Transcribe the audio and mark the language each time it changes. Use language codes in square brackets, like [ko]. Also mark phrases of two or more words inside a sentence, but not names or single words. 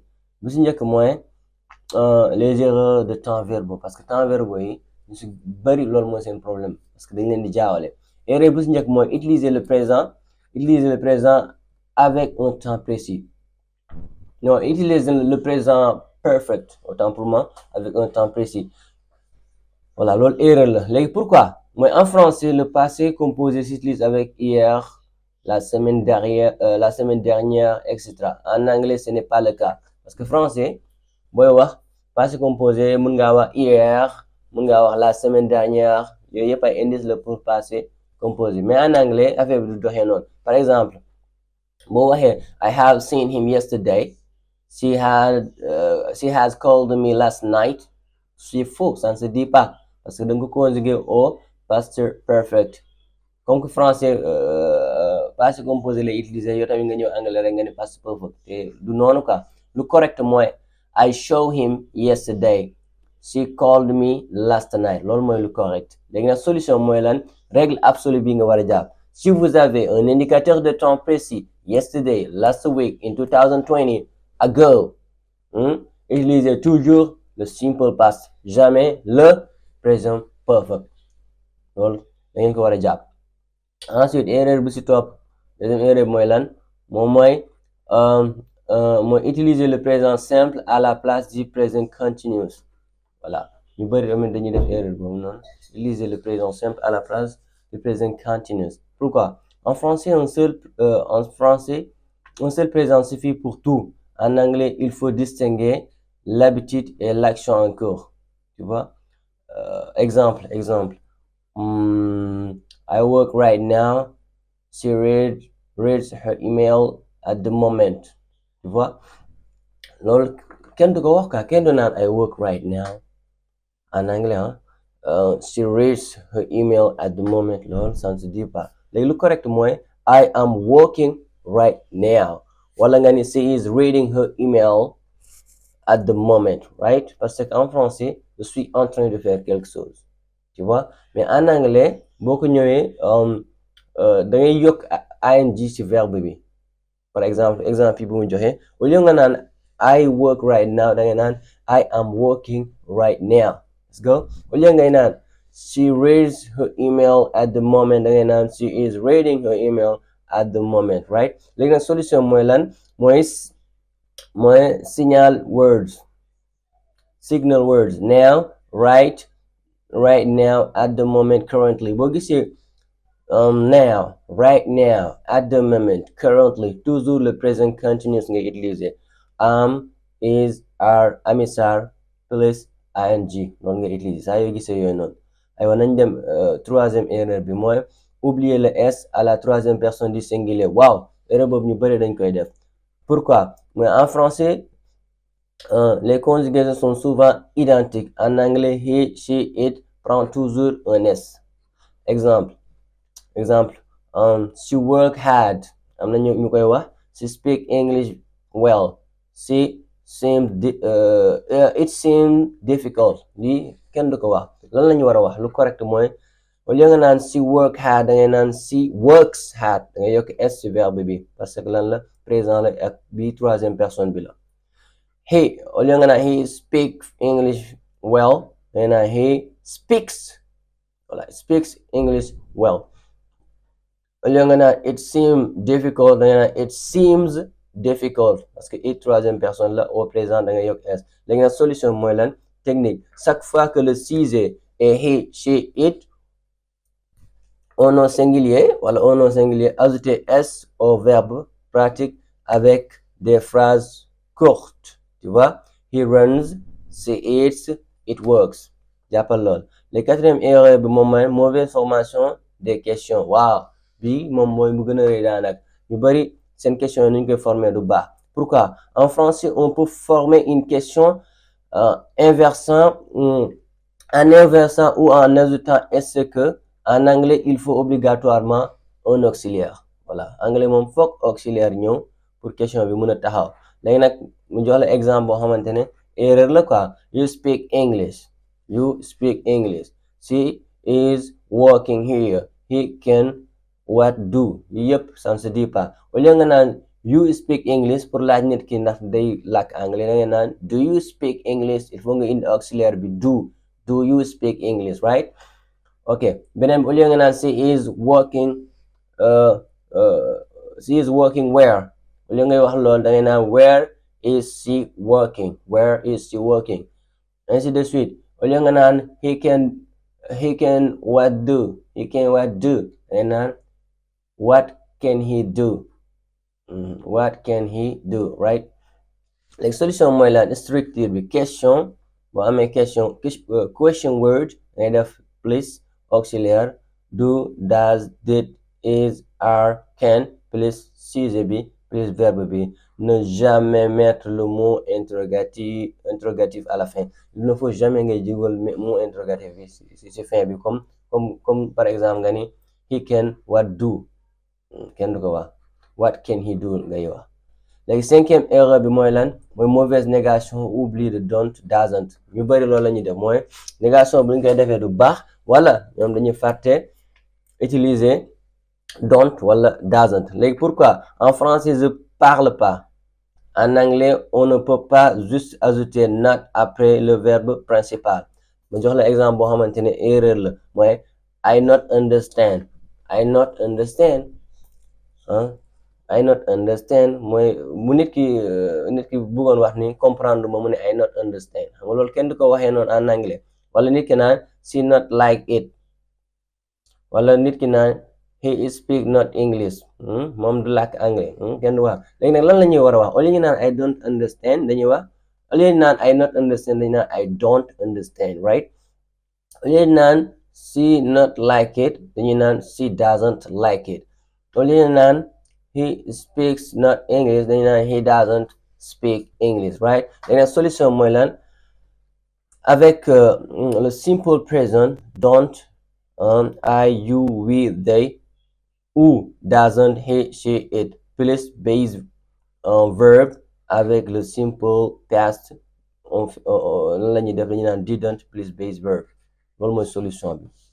[wo] bu si njëkk mooy [fr] les erreurs de temps verbaux, parce que temps verbaux [wo] yi ñu si bëri loolu mooy [fr] seen problème parce que [wo] dañ leen di jaawale. [fr] erreur [wo] bu si njëkk mooy [fr] utiliser le présent avec un temps précis. Non, utiliser le présent perfect, autant pour moi, avec un temps précis. Voilà, [wo] loolu [fr] erreur la. [wo] Léegi pourquoi mooy [fr] en français le passé composé s'utilise avec hier, la semaine dernière, etc. En anglais ce n'est pas le cas parce que français [wo] booy wax [fr] passé composé [wo] mën ngaa wax [fr] hier, [wo] mën ngaa wax [fr] la semaine dernière, [wo] yooyu yëpp ay indice la [fr] pour passé composé. Mais en anglais [wo] affaire bi du doxee noonu. [fr] Par exemple [wo] boo waxee [en] I have seen him yesterday, she has called me last night, [fr] c'est faux, ça ne se dit pas parce que da nga ko conjugué au past perfect. Comme que français passé composé [wo] lay utiliser yow tamit nga ñëw anglais rek nga ne [en] past perfect [wo] te du noonu quoi. Lu correct mooy [en] I saw him yesterday, she called me last night, [wo] loolu mooy lu correct. Léegi nag solution mooy lan, [fr] règle absolue [wo] bi nga war a jàpp. [fr] Si vous avez un indicateur de temps précis, [en] yesterday, last week, in 2020, ago, [fr] Utilisez toujours le [en] simple past, [fr] jamais le [en] présent perfect. [wo] loolu da ngeen ko war a jàpp. [fr] Ensuite erreur [wo] bu ci topp [fr] deuxième erreur [wo] bi mooy lan moom mooy [fr] utiliser le présent simple à la place du présent continuous. Voilà [wo] ñu bëri tamit dañuy def [fr] erreur [wo] boobu noonu [fr] utiliser le présent simple à la place du présent continuous. Pourquoi? En français un seul présent suffit pour tout. En anglais il faut distinguer l'habitude et l'action en cours. Tu vois? [en] Exemple I work right now. She reads her email at the moment. [fr] Tu vois? [wo] loolu kenn du ko wax quoi, kenn du naan [en] I work right now [fr] en anglais [en] she reads her email at the moment. [fr] loolu ça ne se dit pas. [wo] léegi lu correct mooy [en] I am working right now [wo] wala nga ni [en] she is reading her email at the moment, right? [fr] Parce qu'en français je suis en train de faire quelque chose, tu vois, mais en anglais [wo] boo ko ñëwee da ngay yokk ing ci verbe bi. [fr] par exemple [wo] bi mu joxe [fr] au lieu [wo] nga naan [en] I work right now [wo] da ngay naan [en] I am working right now. Let's go. [fr] au lieu [wo] ngay naan [en] she reads her email at the moment [wo] da ngay naan [en] she is reading her email at the moment, right? [wo] léegi nag solution mooy lan mooy [en] signal words now, right now, at the moment, currently. [wo] boo gisee [en] now, right now, at the moment, currently, [fr] toujours le présent continuous [wo] ngay utiliser. [en] Am, is, are, am, is, are, plus ing [wo] noonu ngay utiliser saa yoo gisee yooyu noonu. aywa nañ dem [fr] troisième erreur [wo] bi mooy [fr] oublier le s à la troisième personne du singulier. [wo] waaw [fr] erreur boobu [wo] ñu bëri dañ koy def. [fr] pourquoi? mais en français les conjugaisons sont souvent identiques. En anglais he, she, it prend toujours un s. [en] exemple she work hard [wo] am na ñu koy wax [en] she speak English well. it seemed difficult. [wo] lii kenn du ko wax. lan la ñu war a wax lu correct mooy au lieu nga naan [en] she work hard [wo] da ngay naan [en] she works hard [wo] da ngay yokk s ci verbe bi [fr] parce que [wo] lan la [fr] présent la [wo] ak bi [fr] troisième personne bi la. [en] he [fr] au lieu [wo] nga naan [en] he speaks English well [wo] da ngay naan [en] he speaks English well. [fr] au lieu [wo] nga naan [en] it seems difficult [wo] da ngay naan [en] it seems difficult [fr] parce que [en] it [fr] troisième personne la au présent [wo] da ngay yokk [en] s. [wo] léegi nag solution mooy lan [fr] technique chaque fois que le sujet est he, she, it au nom singulier ajoutez s au verbe pratique avec des phrases courtes. tu vois, [en] he runs, she eats, it works. [wo] jàppal lool. [fr] le quatrième erreur [wo] bi moom mooy [fr] mauvaise formation des questions. [wo] waaw bi moom mooy mu gën a rëy daanaka ñu bari seen question yi nu ñu koy former [fr] du baax. pourquoi? en français on peut former une question en inversant ou en ajoutant est-ce que. En anglais il faut obligatoirement un auxiliaire. [wo] voilà anglais moom foog auxiliaire ñëw [fr] pour question [wo] bi mën a taxaw. léegi nag mu jox la exemple boo xamante ne [fr] erreur la [wo] quoi. [en] you speak English. she is working here. he can what do. [fr] yëpp ça ne se dit pas. au lieu [wo] nga naan [en] you speak English [wo] pour laaj nit ki ndax day làkk anglais da nga naan [en] do you speak English. [fr] il faut [wo] nga indi [en] auxiliaire bi do you speak English, right? [wo] ok beneen bi au lieu nga naan [en] she is working where. [fr] au lieu [wo] ngay wax loolu da ngay naan [en] where is she working. [fr] ainsi de suite. au lieu [wo] nga naan [en] he can what do. [wo] da ngay naan [en] what can he do. right. [wo] léegi solution mooy lan structure bi question boo amee [en] question word [wo] ngay def plus auxiliaire [en] do, does, did, is, are, can [wo] plus sujet bi plus verbe bi. [fr] ne jamais mettre le mot interrogatif à la fin. il ne faut jamais [wo] ngay jigal [fr] mot interrogatif bi [wo] ci fin bi [fr] comme par exemple [wo] nga ni [en] he can what do. [wo] kenn du ko wax [en] what can he do [wo] ngay wax. léegi cinquième erreur bi mooy lan mooy [fr] mauvaise négation oubli de don't, doesn't. [wo] ñu bari loolu la ñuy def mooy négation bu ñu koy defee du baax wala ñoom dañuy fàtte utiliser [en] don't wala doesn't. [fr] léegi pourquoi en français je parle pas En anglais on ne peut pas juste ajouter not après le verbe principal. [wo] ma jox la exemple boo xamante ne erreur la mooy [en] I not understand. I not understand [wo] ah [en] I not understand [wo] mooy bu nit ki bëggoon wax ni comprendre ma mu ne [en] I not understand [wo] xam nga loolu kenn du ko waxee noonu [fr] en anglais [wo] wala nit ki naan [en] she not like it [wo] wala nit ki naan [en] he speak not English [wo] moom du làkk anglais kenn du wax léegi nag lan la ñuy war a wax au lieu ñu naan [en] I don't understand [wo] dañuy wax au lieu ñu [en] naan I not understand [wo] dañuy naan [en] I don't understand right [fr] au lieu [wo] ñu naan [en] she not like it dañuy [wo] naan [en] she doesn't like it [fr] au lieu [wo] ñu naan [en] he speaks not English [wo] dañuy naan [en] he doesn't speak English right [wo] léegi nag solution mooy lan [fr] avec le simple present [wo] don't [en] I you we they who doesn't he she it plus base verb [fr] avec le simple past [wo] lan la ñuy def dañuy naan [en] didn't plus base verb [wo] loolu mooy solution bi